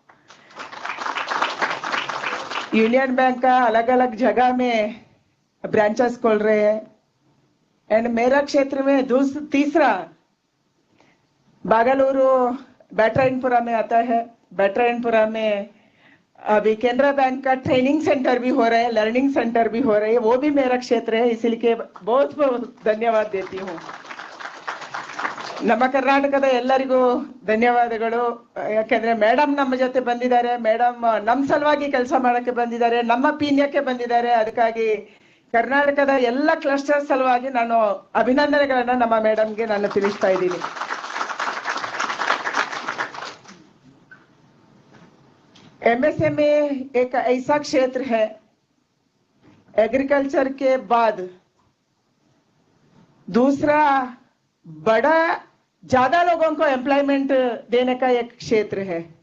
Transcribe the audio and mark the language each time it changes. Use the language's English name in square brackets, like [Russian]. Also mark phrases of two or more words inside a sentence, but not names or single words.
[Hindi] यूनियन बैंक का अलग अलग जगह में ब्रांचेस खोल रहे हैं एंड मेरा क्षेत्र में तीसरा बागलुरु बैटरायनपुरा में आता है। बैटरायनपुरा में अभी कैनरा बैंक का ट्रेनिंग सेंटर भी हो रहा है, लर्निंग सेंटर भी हो रहे हैं, वो भी मेरा क्षेत्र है, इसलिए बहुत बहुत धन्यवाद देती हूँ। [Kannada] ನಮ್ಮ ಕರ್ನಾಟಕದ ಎಲ್ಲರಿಗೂ ಧನ್ಯವಾದಗಳು, ಯಾಕೆಂದ್ರೆ ಮೇಡಮ್ ನಮ್ಮ ಜೊತೆ ಬಂದಿದ್ದಾರೆ, ಮೇಡಮ್ ನಮ್ಮ ಸಲುವಾಗಿ ಕೆಲಸ ಮಾಡಕ್ಕೆ ಬಂದಿದ್ದಾರೆ, ನಮ್ಮ ಪೀಣ್ಯಕ್ಕೆ ಬಂದಿದ್ದಾರೆ, ಅದಕ್ಕಾಗಿ ಕರ್ನಾಟಕದ ಎಲ್ಲ ಕ್ಲಸ್ಟರ್ ಸಲುವಾಗಿ ನಾನು ಅಭಿನಂದನೆಗಳನ್ನ ನಮ್ಮ ಮೇಡಮ್ಗೆ ನಾನು ತಿಳಿಸ್ತಾ ಇದ್ದೀನಿ। [Hindi] एमएसएमई एक ऐसा क्षेत्र है, एग्रीकल्चर के बाद दूसरा बड़ा ज्यादा लोगों को एम्प्लॉयमेंट देने का एक क्षेत्र है।